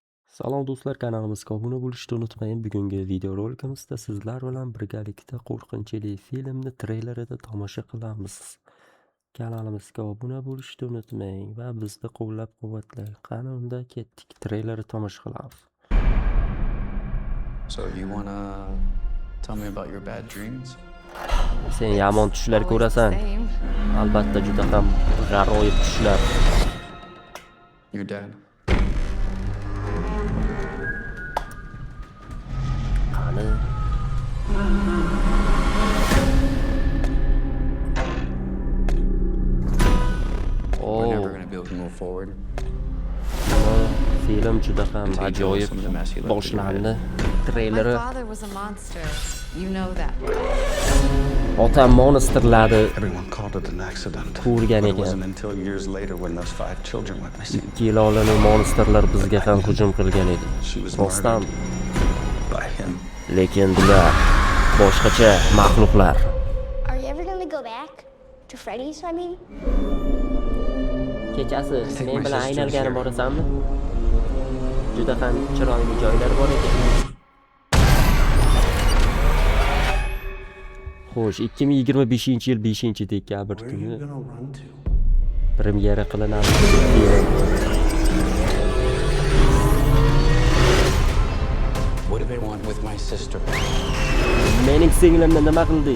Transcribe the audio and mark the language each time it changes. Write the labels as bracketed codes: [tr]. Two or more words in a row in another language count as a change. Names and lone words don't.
[uz] Salom do'stlar, kanalimizga obuna bo'lishni unutmang. Bugungi videorolikimizda sizlar bilan birgalikda qo'rqinchli filmni treylerida tomosha qilamiz. Kanalimizga obuna bo'lishni unutmang va bizni qo'llab-quvvatlang. Qani unda ketdik, treylerni tomosha qilamiz. [en] So you wanna tell me about your bad dreams? [uz] Sen yomon tushlar ko'rasan. Albatta juda ham g'aroyib tushlar. [en] Your dad. [uz] Qani [en] We're never gonna be able to move forward. [uz] film juda ham ajoyib boshlandi. Treyleri [en] My father was a monster. You know that. [uz] otam monsterlarni [en] Everyone called it an accident. [uz] ko'rgan [en] But it [uz] ekan. [en] wasn't until years later when those 5 children went missing. [uz] Kelolani monsterlar bizga ham hujum qilgan edi. [en] She was [uz] Rostdan, [en] murdered by him. [uz] lekin bular boshqacha mahluqlar. [en] Are you ever gonna go back to Freddy's? I mean, [uz] Kechasi [en] Take [uz] men [en] my [uz] bilan [en] sisters [uz] aynalgani [en] here. [uz] borasanmi? Juda ham chiroyli joylar bor ekan. Xo'sh, 2025-yil 5-dekabr kuni premyera qilinadi. [en] What do they want with my sister? [uz] Mening singlimni nima qildi?